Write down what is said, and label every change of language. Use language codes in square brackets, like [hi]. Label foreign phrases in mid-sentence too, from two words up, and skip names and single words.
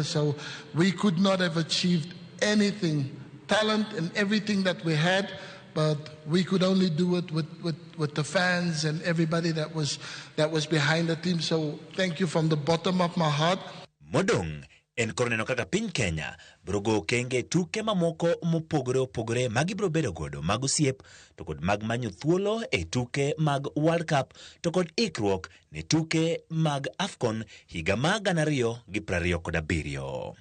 [en] So we could not have achieved anything, talent and everything that we had, but we could only do it with the fans and everybody that was behind the team. So thank you from the bottom of my heart. [luo] Modong en koro neno kaka piny Kenya brogo kenge tuke mamoko mopogore opogore magibro bedo godo mag osiep to kod mag manyo thuolo e tuke mag World Cup to kod ikruok ne tuke mag AFCON higa mag 2027.